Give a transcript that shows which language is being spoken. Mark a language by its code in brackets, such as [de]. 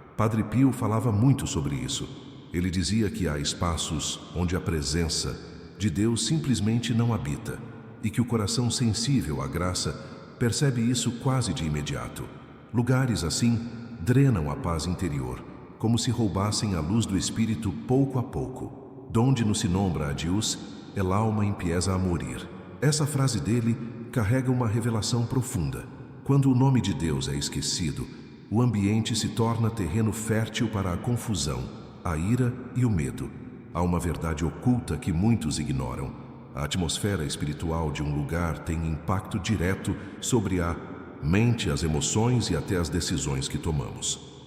[pt] Padre Pio falava muito sobre isso. Ele dizia que há espaços onde a presença de Deus simplesmente não habita, e que o coração sensível à graça percebe isso quase de imediato. Lugares assim drenam a paz interior, como se roubassem a luz do espírito pouco a pouco. [es] Donde no se nombra a Deus, el alma empieza a morir. [pt] Essa frase dele carrega uma revelação profunda. Quando o nome de Deus é esquecido, o ambiente se torna terreno fértil para a confusão, a ira e o medo. Há uma verdade oculta que muitos ignoram. A atmosfera espiritual de um lugar tem impacto direto sobre a mente, as emoções e até as decisões que tomamos.